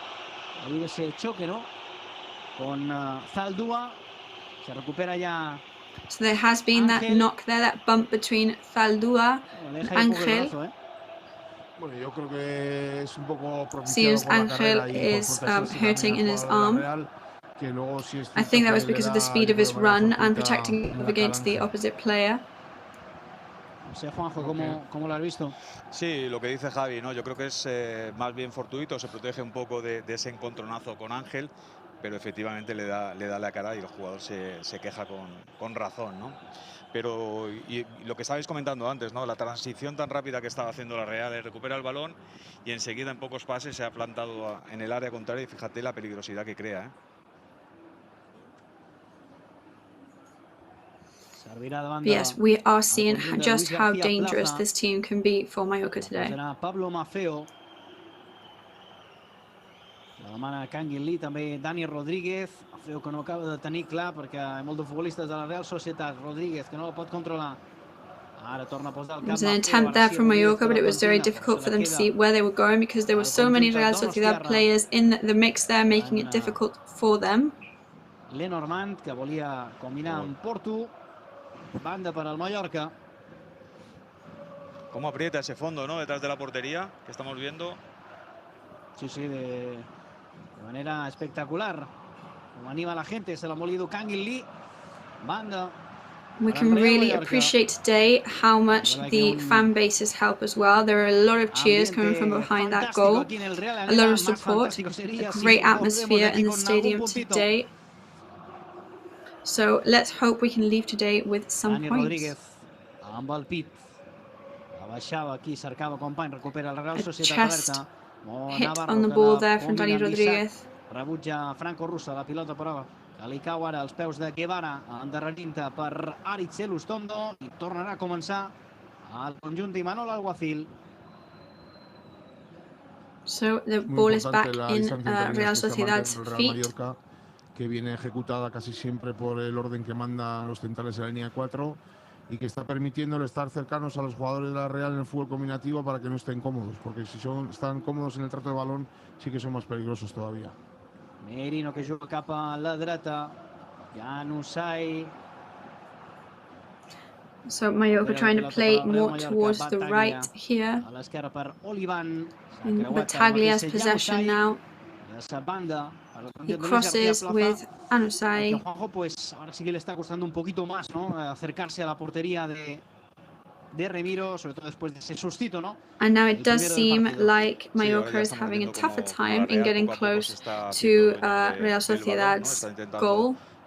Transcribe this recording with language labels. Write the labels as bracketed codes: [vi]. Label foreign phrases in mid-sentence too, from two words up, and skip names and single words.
[en] So there has been that knock there, that bump between Zaldúa and Ángel. Seems Ángel is hurting in his arm. I think that was because of the speed of his run and protecting against the opposite player. [es] Juanjo, ¿cómo lo has visto? Sí, lo que dice Javi, ¿no? Yo creo que es más bien fortuito, se protege un poco de ese encontronazo con Ángel, pero efectivamente le da la cara y el jugador se queja con razón, ¿no? Pero y lo que estabais comentando antes, ¿no? La transición tan rápida que estaba haciendo la Real, recupera el balón y enseguida en pocos pases se ha plantado en el área contraria y fíjate la peligrosidad que crea, ¿eh? [en] Yes, we are seeing just how dangerous this team can be for Mallorca today. Pablo Maffeo. [ca] La demana Canguilí, també Dani Rodríguez. Maffeo que no acaba de tenir clar perquè hi ha molts de futbolistes de la Real Societat. Rodríguez que no la pot controlar. Ara torna a posar el cap. [en] There was an attempt there from Mallorca, but it was very difficult for them to see where they were going because there were so many Real Sociedad players in the mix there, making it difficult for them. [ca] Lenormand que volia combinar amb Porto. [es] Banda para el Mallorca. Cómo aprieta ese fondo, ¿no? Detrás de la portería que estamos viendo. Sí, sí, de manera espectacular. Como anima a la gente, se lo ha molido Canguilí. Banda. [en] We can really appreciate today how much the fan bases help as well. There are a lot of cheers coming from behind that goal. A lot of support. A great atmosphere in the stadium today. So let's hope we can leave today with some points. A chest hit on the ball there from Dani Rodríguez. [ca] Rebutja Franco Russo, la pilota però que li cau ara als peus de Guevara, endarrerint-te per Aritz Elustondo i tornarà a començar el conjunt d'Imanol Alguacil. [en] So the ball is back in Real Sociedad's feet. [es] Que viene ejecutada casi siempre por el orden que mandan los centrales de la línea 4 y que está permitiéndole estar cercanos a los jugadores de la Real en el fútbol combinativo para que no estén cómodos, porque si están cómodos en el trato de balón sí que son más peligrosos todavía. [ca] Merino que juga cap a la dreta, Januzaj. [en] So Mallorca trying to play more towards the right here. [ca] A l'esquerra per Olivan. [en] In Battaglia's possession now. He crosses with Januzaj. [es] Pues ahora sí que le está costando un poquito más, ¿no? Acercarse a la portería de Remiro, sobre todo después de ese sustito, ¿no? [en] And now it does seem like Mallorca is having a tougher time in getting close to Real Sociedad's goal.